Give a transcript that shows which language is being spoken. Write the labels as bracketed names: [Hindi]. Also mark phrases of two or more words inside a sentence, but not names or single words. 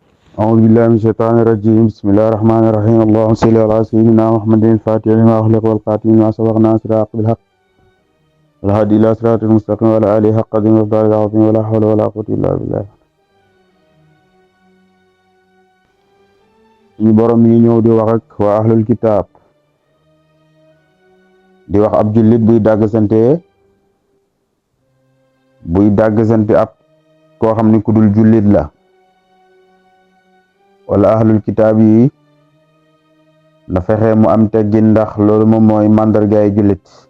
[Arabic] أعوذ بالله من الشيطان الرجيم بسم الله الرحمن الرحيم اللهم صل على سيدنا محمد الفاتح لما أغلق والخاتم لما سبق ناصر الحق بالحق والهادي إلى صراط المستقيم وعلى آله حق قدره ومقداره العظيم ولا حول ولا قوة إلا بالله. [Wolof] suñu borom mi ñëw di wax ak waa [Arabic] أهل الكتاب [Wolof] di wax ab jullit buy dàggsante ab koo xam ni ku dul jullit la wala [Arabic] أهل الكتاب [Wolof] yi na fexe mu am teggin ndax loolu moom mooy màndargaay jullit